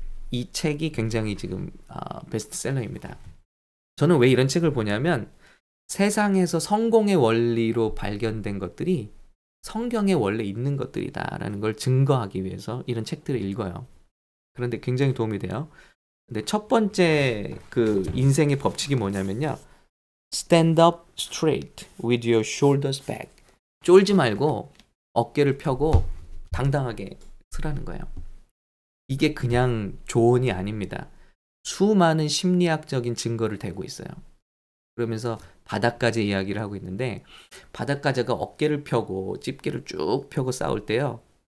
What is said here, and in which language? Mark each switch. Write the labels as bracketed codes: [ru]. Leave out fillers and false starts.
[ko] 이 책이 굉장히 지금 베스트셀러입니다. 저는 왜 이런 책을 보냐면, 세상에서 성공의 원리로 발견된 것들이 성경에 원래 있는 것들이다라는 걸 증거하기 위해서 이런 책들을 읽어요. 그런데 굉장히 도움이 돼요. 근데 첫 번째 그 인생의 법칙이 뭐냐면요. [en] Stand up straight with your shoulders back. [ko] 쫄지 말고 어깨를 펴고 당당하게 서라는 거예요. 이게 그냥 조언이 아닙니다. 수많은 심리학적인 증거를 대고 있어요. 그러면서 바닷가재 이야기를 하고 있는데, 바닷가재가 어깨를 펴고 집게를 쭉 펴고 싸울 때요.